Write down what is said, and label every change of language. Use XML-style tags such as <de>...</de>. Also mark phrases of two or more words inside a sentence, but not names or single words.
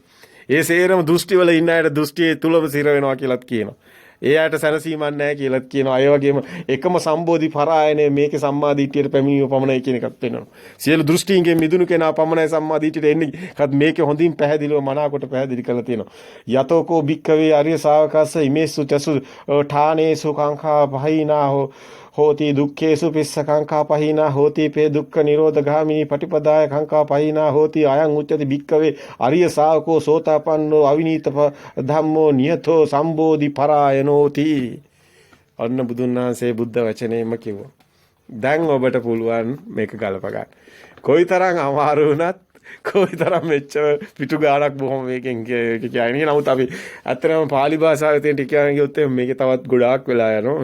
<si>ඒ සේරම දෘෂ්ටි වල ඉන්න අයට දෘෂ්ටියේ තුලම සිර වෙනවා කියලාත් කියනවා. ඒ අයට සැනසීමක් නැහැ කියලාත් කියනවා. ඒ වගේම එකම</si> <pi>සම්බෝධි පරායනේ</pi> <si>මේකේ සම්මාදිට්ඨියට පැමිණීම පමණයි කියන එකත් වෙනවා. සියලු දෘෂ්ටියෙන් මිදුණු කෙනා පමණයි සම්මාදිට්ඨියට එන්නේ. කත් මේකේ හොඳින් පැහැදිලිව මනාකොට පැහැදිලි කරලා තියෙනවා.</si> <pi>යතෝකෝ භික්ඛවේ ආර්ය ශාවකස්ස ඉමේසු චසු ඨානේසු කාංඛා පහිනා හෝති දුක්ඛේසු පිස්ස කාංඛා පහිනා හෝති පේ දුක්ඛ නිරෝධ ගාමිනී පටිපදාය කාංඛා පහිනා හෝති අයං උච්චති භික්ඛවේ ආර්ය ශාවකෝ සෝතාපන්නෝ අවිනීත ධම්මෝ නියතෝ සම්බෝධි පරායනෝති.</pi> <si>අන්න බුදුන් වහන්සේ බුද්ධ වචනේම කිව්වා. දැන් ඔබට පුළුවන් මේක ගලප ගන්න. කොයිතරම් අමාරු වුණත් කොයිතරම් මෙච්චර පිටු ගානක් බොහොම මේකෙන් කියන්නේ. නමුත් අපි ඇත්තටම පාලි භාෂාවේ තියෙන ටික කියන ගියොත් මේකේ තවත් ගොඩාක් වෙලා යනවා.</si>